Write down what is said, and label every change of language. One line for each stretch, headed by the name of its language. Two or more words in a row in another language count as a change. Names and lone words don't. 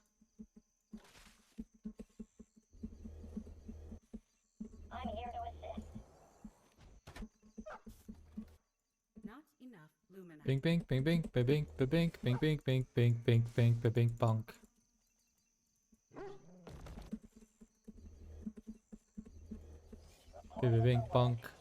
English: I'm here to assist. Not enough luminite. Bing bing bing bing bing bing bing bing bing bing bing bing bing bing bing bing bonk. Bing bing bing bonk.